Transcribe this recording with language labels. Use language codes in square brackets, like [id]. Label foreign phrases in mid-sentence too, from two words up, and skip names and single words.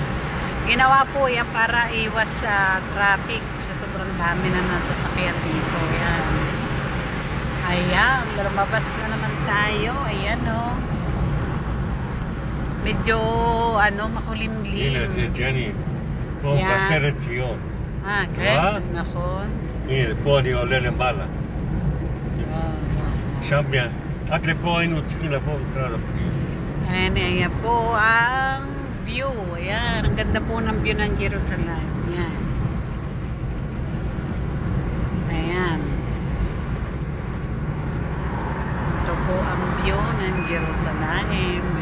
[tl] Ginawa po yan para iwas sa traffic sa sobrang dami na nasasakyan dito. Ayan. Ayan, lumabas na naman tayo. Ayan, oh. Medyo, makulimlim. [he] הנה, ג'ני. פה מבשרת ציון. כן, נכון. הנה, פה אני עולה למעלה. שם, עד לפה היינו צריכים לבוא בצד הפנים. [tl] Ayan po ang view. Ayan, ang ganda po ng view ng Jerusalem. Ayan. Ayan. Ito po ang view ng Jerusalem.